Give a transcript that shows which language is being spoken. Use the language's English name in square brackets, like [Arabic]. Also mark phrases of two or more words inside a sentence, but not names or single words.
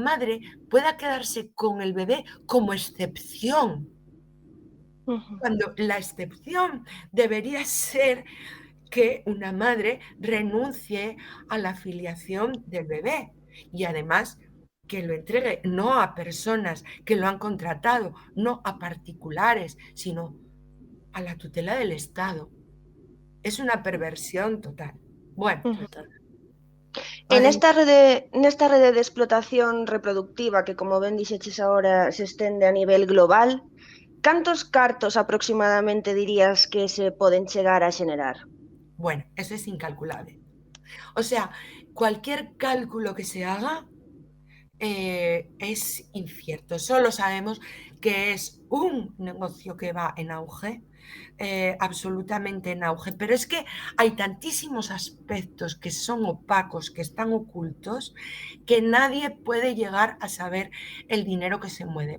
[Spanish] madre pueda quedarse con el bebé como excepción, cuando la excepción debería ser que una madre renuncie a la filiación del bebé y además que lo entregue no a personas que lo han contratado, no a particulares, sino a la tutela del Estado. Es una perversión total. [Galician] Bueno, nesta rede de explotación reproductiva que, como ben dixeches agora, se estende a nivel global, cantos cartos aproximadamente dirías que se poden chegar a xenerar? [Spanish] Bueno, eso es incalculable. O sea, cualquier cálculo que se haga es incierto. Solo sabemos que es un negocio que va en auge, absolutamente en auge. Pero es que hay tantísimos aspectos que son opacos, que están ocultos, que nadie puede llegar a saber el dinero que se mueve.